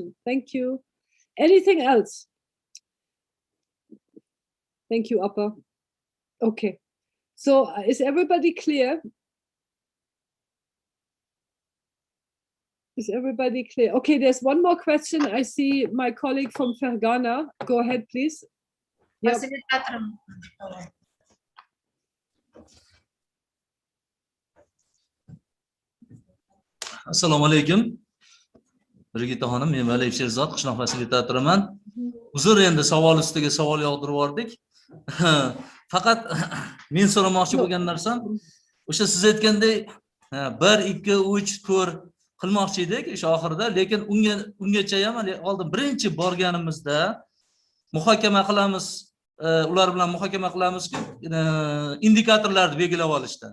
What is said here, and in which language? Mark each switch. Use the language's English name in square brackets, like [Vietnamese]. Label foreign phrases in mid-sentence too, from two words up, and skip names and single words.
[English] Thank you. Anything else? Thank you, Appa. Okay. So is everybody clear? Is everybody clear? Okay, there's one more question. I see my colleague from Fergana. Go ahead, please. Yep. [Uzbek] Fasilitator. Assalomu alaykum. Brigita xonim, men Valiyev Sherzod, qishloq fasilitatoriman. Uzr, endi savol ustiga savol yog'dirib yubordik. Faqat men so'ramoqchi bo'lgan narsam, o'sha siz aytgandek 1, 2, 3, 4 qilmoqchi edik o'sha oxirida, lekin ungacha ham oldin birinchi borganimizda muhokama qilamiz, ular bilan muhokama qilamizki, indikatorlarni belgilab olishda.